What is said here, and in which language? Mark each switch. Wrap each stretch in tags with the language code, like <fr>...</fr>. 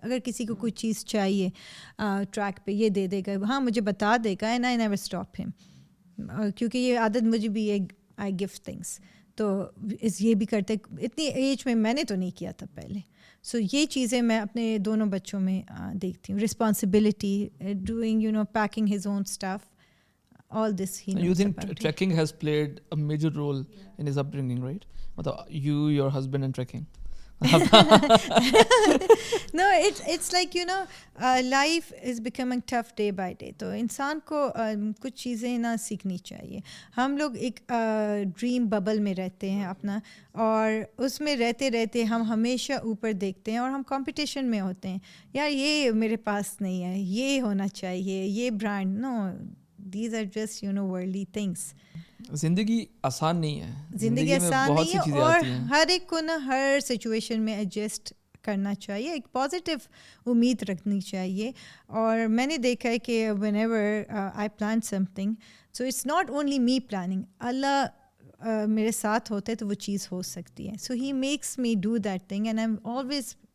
<ur>اگر کسی کو کوئی چیز چاہیے ٹریک پہ, یہ دے دے گا, ہاں مجھے بتا دے گا,</ur> <en>and I never stop him,</en> <ur>کیونکہ یہ عادت مجھے بھی ہے,</ur> <en>I give things.</en> <ur>تو یہ بھی کرتے, اتنی ایج میں میں نے تو نہیں کیا تھا پہلے. سو یہ چیزیں میں اپنے دونوں بچوں میں دیکھتی ہوں. Responsibility, doing packing his own stuff,</ur> <en>all this he knows. You think about trekking has played a major role in his upbringing, right? You, your husband and trekking. No, it's like life is becoming tough day by day.</en> <ur>تو انسان کو کچھ چیزیں نا سیکھنی چاہیے. ہم لوگ ایک ڈریم ببل میں رہتے ہیں اپنا, اور اس میں رہتے رہتے ہم ہمیشہ اوپر دیکھتے ہیں اور ہم کمپٹیشن میں ہوتے ہیں. یار یہ میرے پاس نہیں ہے, یہ ہونا چاہیے, یہ brand.</ur> <en>No, these are just worldly things.</en> <ur>زندگی آسان نہیں ہے, زندگی آسان نہیں ہے, اور ہر ایک کو نا ہر سچویشن میں ایڈجسٹ کرنا چاہیے. ایک پازیٹیو امید رکھنی چاہیے. اور میں نے دیکھا ہے کہ</ur> <en>whenever I plan something, so it's not only me planning,</en> <ur>اللہ میرے ساتھ ہوتا ہے تو وہ چیز ہو سکتی ہے.</ur> <en>so he makes me do that thing, and I am always</en>